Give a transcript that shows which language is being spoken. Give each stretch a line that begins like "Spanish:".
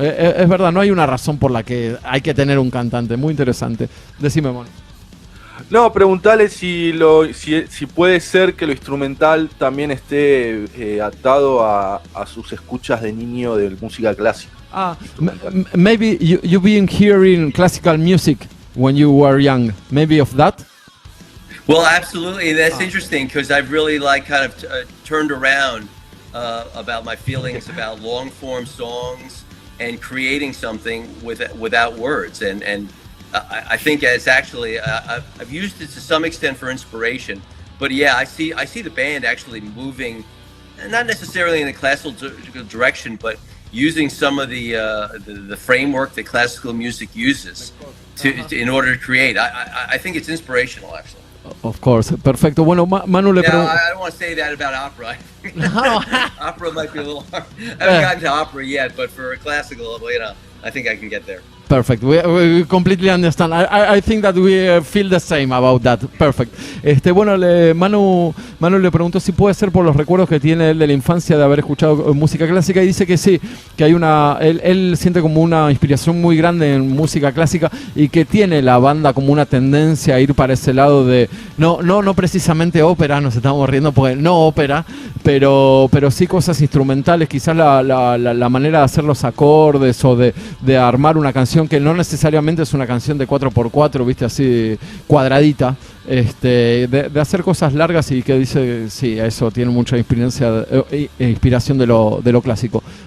Spanish: Es verdad, no hay una razón por la que hay que tener un cantante, muy interesante. Decime, Mono. No, preguntale si puede ser que lo instrumental también esté atado a sus escuchas de niño de música clásica.
English: Maybe you've been hearing classical music when you were young. Maybe of that? Well, absolutely. That's interesting because I've really turned around about my feelings about long form songs and creating something without words. And I think it's actually I've used it to some extent for inspiration. But yeah, I see the band actually moving, not necessarily in a classical direction, but using some of the framework that classical music uses in order to create. I think it's inspirational, actually. Of course,
Spanish: perfecto. Bueno, Manu le pregunto.
English: I don't want to say that about opera. Opera might be a little hard. I haven't gotten to opera yet, but for classical, I think I can get there. Perfect. We completely understand. I think that we feel the same about that. Perfect.
Spanish: Bueno, Manu le preguntó si puede ser por los recuerdos que tiene él de la infancia de haber escuchado música clásica y dice que sí, que hay él siente como una inspiración muy grande en música clásica y que tiene la banda como una tendencia a ir para ese lado de no precisamente ópera, nos estamos riendo porque no ópera, pero sí cosas instrumentales, quizás la manera de hacer los acordes o de armar una canción que no necesariamente es una canción de 4x4, viste, así cuadradita, de hacer cosas largas y que dice, sí, eso tiene mucha inspiración de lo clásico.